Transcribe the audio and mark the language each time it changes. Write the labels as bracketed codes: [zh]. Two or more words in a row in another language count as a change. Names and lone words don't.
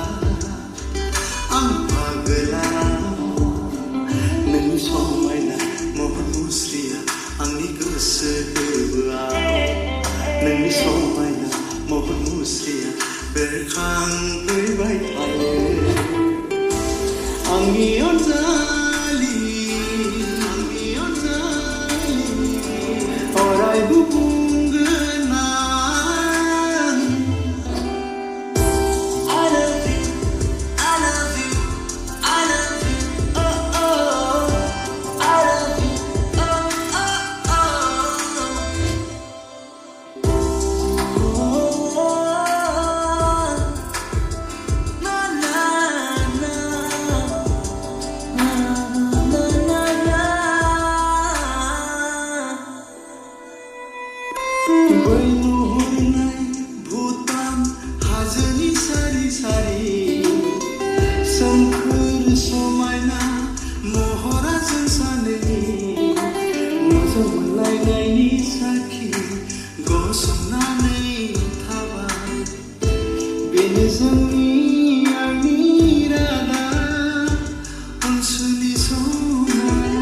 [brx] नोंनि समायना महर मुस्रिया आंनि गोसो गोरबोआव नोंनि समायना महर मुस्रिया बेरखांफैबाय थायो आंनि अनजालि अरायबो बुंगोन आं [en] I love you, I love you, I love you, oh oh I love you, oh oh oh na na na na na na [brx] बै नुहुरनाय भुटान हाजोनि सारि सारि सोमखोर समायना महरा जों सानैनि मोजां मोनलायनायनि साखि गसंनानै थाबाय बेनो जोंनि आंनि रादा अनसुलि सना